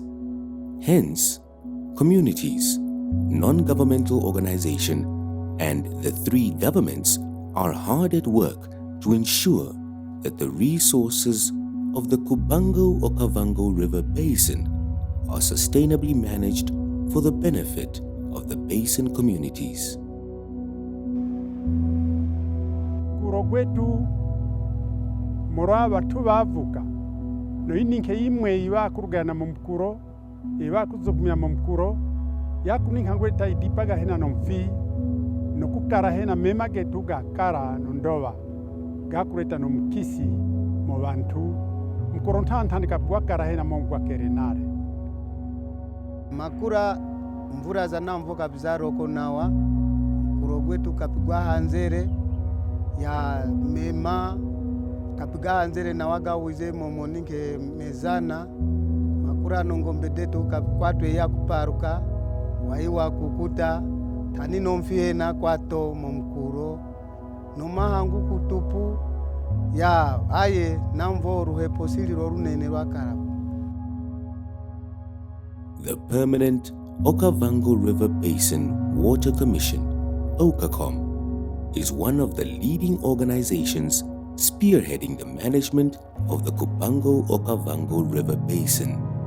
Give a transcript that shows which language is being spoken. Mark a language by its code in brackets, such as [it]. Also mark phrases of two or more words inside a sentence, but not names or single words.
[en] Hence, communities, non-governmental organizations, and the 3 governments are hard at work to ensure that the resources of the Cubango Okavango River Basin are sustainably managed for the benefit of the basin communities. [diu] Kurogwetu moraba tubavuka no ininke imwe iba kurugana mu mukuro iba kuzugumya mu mukuro yakuninka ngweta idipaga hena nomfi no kukara hena mema getu gakara no ndoba gakureta no mukisi mu bantu mukuro ntantandika bwakara hena mu bwakerenare makura mvura za namvo kabizaro konawa mukuro gwetu kapigwa hanzere ya mema kapiga hanzere na waga wize momoninke mezana makura nongombe detu kapikwatwe ya kuparuka waiwa kukuta tani nomfie na kwato momkuro nomahangu kutupu ya aye namvo ruhe posili runene rwakara. [en] The Permanent Okavango River Basin Water Commission, OKACOM, is one of the leading organizations spearheading the management of the Cubango Okavango River Basin.